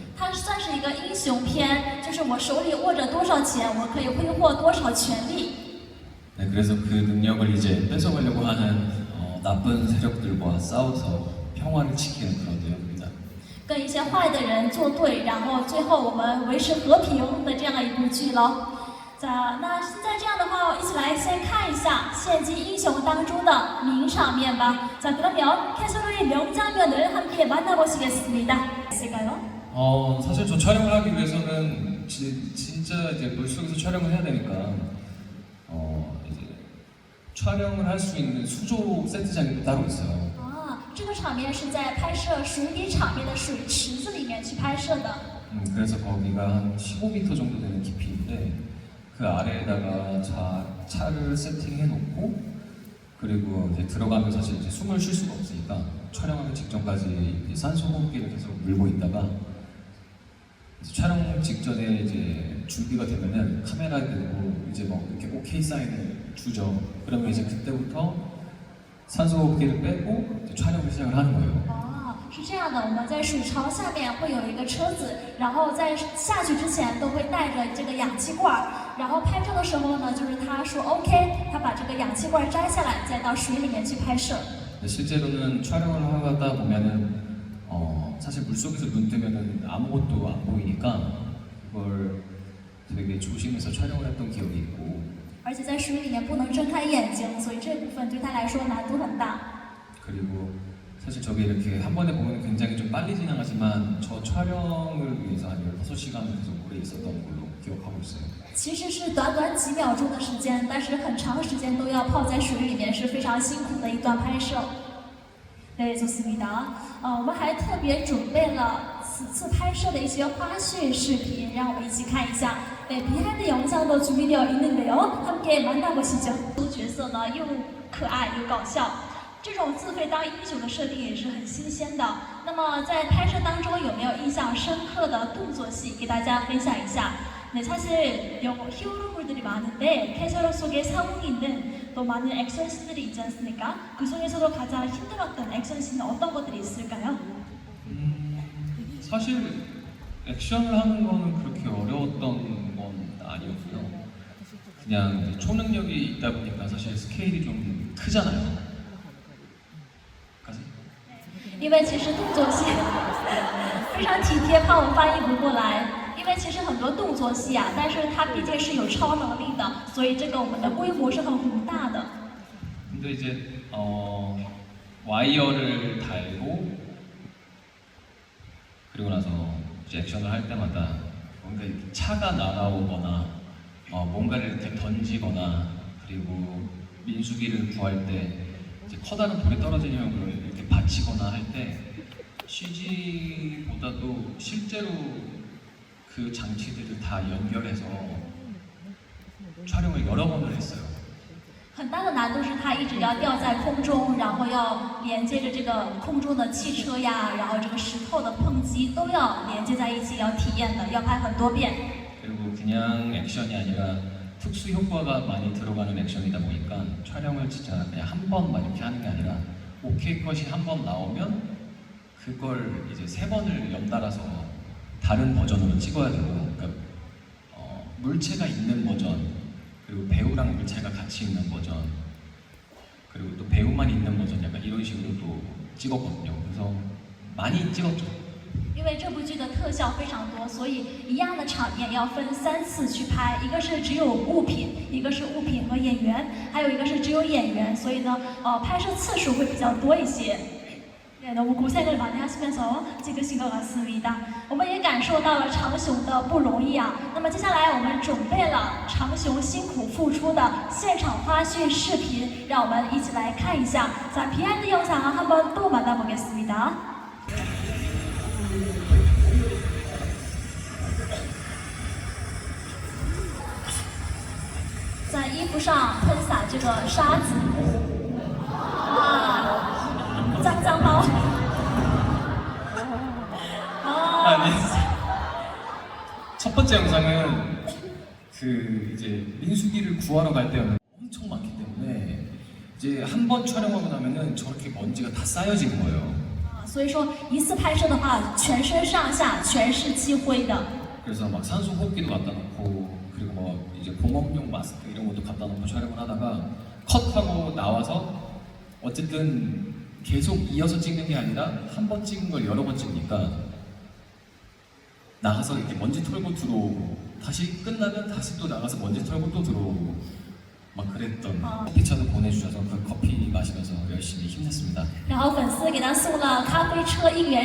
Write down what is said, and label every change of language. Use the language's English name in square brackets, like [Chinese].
[Chinese] 它算是一个英雄片，就是我手里握着多少钱，我可以挥霍多少权力。 [Korean] 네, 그래서 그 능력을 이제 뺏어가려고 하는 나쁜 세력들과 싸워서 평화를 지키는 그런 내용입니다. [Chinese] 跟一些坏的人作对，然后最后我们维持和平的这样一部剧了。那现在这样的话，一起来先看一下《献祭英雄》当中的名场面吧。 [Korean] 그러면 캐서로의 명장면을 함께 만나보시겠습니다. 있을까요? 사실 저 촬영을 하기 위해서는 진짜 이제 물속에서 촬영을 해야 되니까 이제 촬영을 할 수 있는 수조 세트장이 따로 있어요. [Chinese] 这个场面是在拍摄水底场面的水池子里面去拍摄的。 [Korean] 그래서 거기가 한 15m 정도 되는 깊이인데 그 아래에다가 차를 세팅해 놓고 그리고 이제 들어가면 사실 이제 숨을 쉴 수가 없으니까 촬영하기 직전까지 이 산소 호흡기를 계속 물고 있다가 이제 촬영 직전에 이제 준비가 되면은 카메라 들고 이제 뭐 이렇게 오케이 사인을 주죠. 그러면 이제 그때부터 산소 호흡기를 빼고 이제 촬영을 시작을 하는 거예요. [Chinese] 哦，是这样的，我们在水槽下面会有一个车子，然后在下去之前都会带着这个氧气罐儿，然后拍摄的时候呢，就是他说 OK， 他把这个氧气罐摘下来，再到水里面去拍摄。 [Korean] 실제로는 촬영을 하다 보면은 사실 물속에서 눈 뜨면은 아무것도 안 보이니까 그걸 되게 조심해서 촬영을 했던 기억이 있고 [Chinese] 而且在水里面不能睁开眼睛，所以这部分对他来说难度很大。 [Korean] 그리고 사실 저게 이렇게 한 번에 보면 굉장히 좀 빨리 지나가지만 저 촬영을 위해서 한 16시간을 계속 오래 있었던 걸로 기억하고 있어요. [Chinese] 其实是短短几秒钟的时间，但是很长时间都要泡在水里面，是非常辛苦的一段拍摄。 [Korean] 네, 좋습니다. [Chinese] 我们还特别准备了此次拍摄的一些花絮视频，让我们一起看一下。 [Korean] 네, 비하인드 영상도 준비되어 있는데요. 함께 만나보시죠. [Chinese] 角色呢又可爱又搞笑，这种自费当英雄的设定也是很新鲜的。那么在拍摄当中有没有印象深刻的动作戏，给大家分享一下？ [Korean] 네, 사실 히어로물들이 많은데 캐셔로 속에 상황이 있는 또 많은 액션씬들이 있지 않습니까? 그 중에서도 가장 힘들었던 액션씬은 어떤 것들이 있을까요? 사실 액션을 하는 거는 그렇게 어려웠던 건 아니었고요. 그냥 이제 초능력이 있다 보니까 사실 스케일이 좀 크잖아요. 가지? [Chinese] 因为其实动作戏非常体贴，怕我翻译不过来。因为其实很多动作戏啊，但是它毕竟是有超能力的，所以这个我们的规模是很宏大的。 [Korean] 근데 이제 와이어를 달고 그리고 나서 이제 액션을 할 때마다 뭔가 이렇게 차가 날아오거나 뭔가를 이렇게 던지거나 그리고 민수기를 구할 때 이제 커다란 돌이 떨어지면 그걸 이렇게 받치거나 할 때 CG보다도 실제로 그 장치들을 다 연결해서 촬영을 여러 번을 했어요. [Chinese] 很大的难度是它一直要吊在空中，然后要连接着这个空中的汽车呀，然后这个石头的碰击都要连接在一起，要体验的，要拍很多遍。 [Korean] 그리고 그냥 액션이 아니라 특수 효과가 많이 들어가는 액션이다 보니까 촬영을 진짜 그냥 한 번만 이렇게 하는 게 아니라 오케이 컷이 한 번 나오면 그걸 이제 3번을 연달아서 다른 버전으로 찍어야 되고, 그러니까 물체가 있는 버전, 그리고 배우랑 물체가 같이 있는 버전, 그리고 또 배우만 있는 버전, 약간 이런 식으로 또 찍었거든요. 그래서 많이 찍었죠. [Chinese] 因为这部剧的特效非常多，所以一样的场面要分3次去拍，一个是只有物品，一个是物品和演员，还有一个是只有演员，所以呢，拍摄次数会比较多一些。 [Korean] 네, 너무 고생을 많이 하시면서 찍으신 것 같습니다. [Chinese] 我们也感受到了长雄的不容易啊。那么接下来我们准备了长雄辛苦付出的现场花絮视频，让我们一起来看一下。 [Korean] 자, 비하인드 영상을 한번 또 만나보겠습니다. [Chinese] 자, 衣服上喷洒这个沙子，哇！ [Korean] 짱짱包. 아니 첫 번째 영상은 그 이제 민수기를 구하러 갈 때는 엄청 많기 때문에 이제 한 번 촬영하고 나면은 저렇게 먼지가 다 쌓여지는 거예요. [Chinese] 所以说一次拍摄的话，全身上下全是积灰的。 [Korean] 그래서 막 산소 호흡기도 갖다 놓고 그리고 뭐 이제 공업용 마스크 이런 것도 갖다 놓고 촬영을 하다가 컷하고 나와서 어쨌든 계속 이어서 찍는 게 아니라 한 번 찍은 걸 여러 번 찍으니까 나가서 이렇게 먼지 털고 들어오고 다시 끝나면 다시 또 나가서 먼지 털고 또 들어오고 막 그랬던 커피차도 보내주셔서 그 커피 마시면서 열심히 힘냈습니다. [Chinese] 然后粉丝给他送了咖啡车1元